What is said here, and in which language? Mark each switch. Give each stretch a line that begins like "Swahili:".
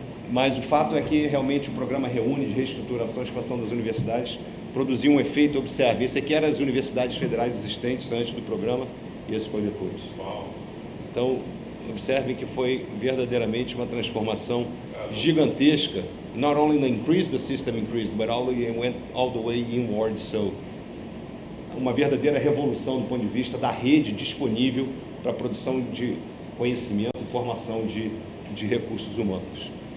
Portuguese: Mas o fato é que realmente o programa reúne de reestruturação e expansão das universidades produziu um efeito, observe, esse aqui era as universidades federais existentes antes do programa e esse foi depois. Então, observem que foi verdadeiramente uma transformação gigantesca.
English: Not only the system increased, but went all the way inward.
Portuguese: So, uma verdadeira revolução do ponto de vista da rede disponível para a produção de conhecimento e formação de recursos humanos.